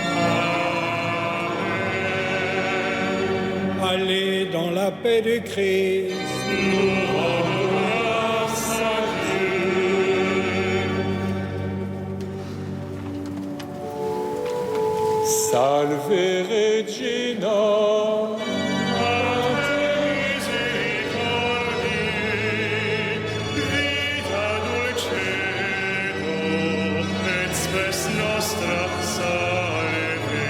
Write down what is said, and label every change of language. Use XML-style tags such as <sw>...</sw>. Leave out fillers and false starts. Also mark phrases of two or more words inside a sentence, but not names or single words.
<fr>Allez dans la paix de Christ. Nous rendons grâce à Dieu.</fr> <la>Salve Regina. Vita dulcedo, et spes nostra salve.</la>